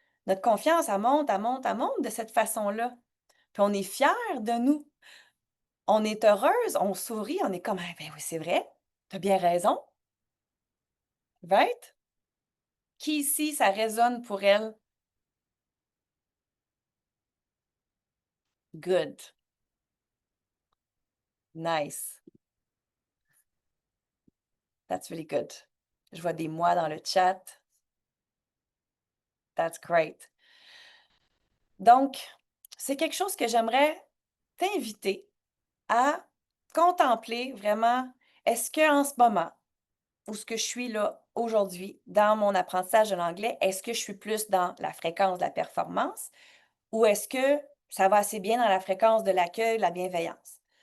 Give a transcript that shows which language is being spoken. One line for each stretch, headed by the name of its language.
French: Notre confiance, elle monte, elle monte, elle monte de cette façon-là. Puis on est fiers de nous. On est heureuse, on sourit, on est comme, ah, ben oui, c'est vrai, t'as bien raison, right? Qui ici, ça résonne pour elle?
English: Good, nice, that's really good.
French: Je vois des moi dans le chat.
English: That's great.
French: Donc, c'est quelque chose que j'aimerais t'inviter à contempler vraiment. Est-ce qu'en ce moment, où ce que je suis là aujourd'hui, dans mon apprentissage de l'anglais, est-ce que je suis plus dans la fréquence de la performance ou est-ce que ça va assez bien dans la fréquence de l'accueil, de la bienveillance?